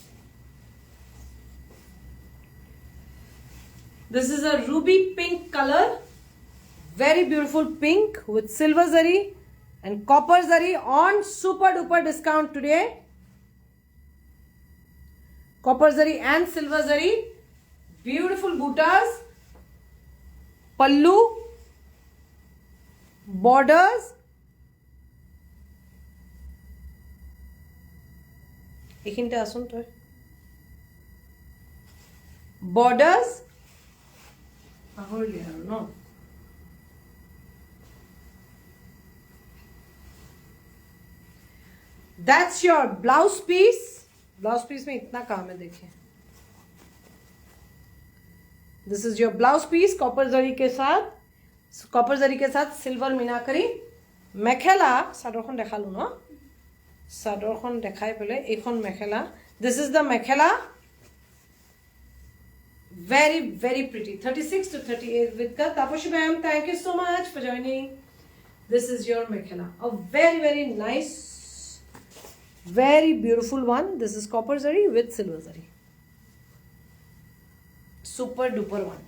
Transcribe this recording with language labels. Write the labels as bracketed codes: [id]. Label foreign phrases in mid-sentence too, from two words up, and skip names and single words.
[en] This is a ruby pink color, very beautiful pink with silver zari and copper zari on super duper discount today. Copper zari and silver zari, beautiful bootas, pallu, borders. [as] এইখিনিতে আসুন তই. বৰ্ডাৰ্ছ পাহৰিলি আৰু ন. [en] that's your blouse piece. blouse piece [hi] में इतना काम है देखिए. [en] this is your blouse piece [hi] कॉपर जरी के साथ. कॉपर जरी के साथ सिल्वर मीनाकरी. [as] मेखेला চাদৰখন দেখালো ন. চাদৰখন দেখাই পেলাই এইখন মেখেলা. [en] this is the mekhela. very very pretty. 36 to 38 with ka. Taposhi ma'am, thank you so much for joining. This is your mekhela, a very very nice, very beautiful one. This is copper zari with silver zari, super duper one.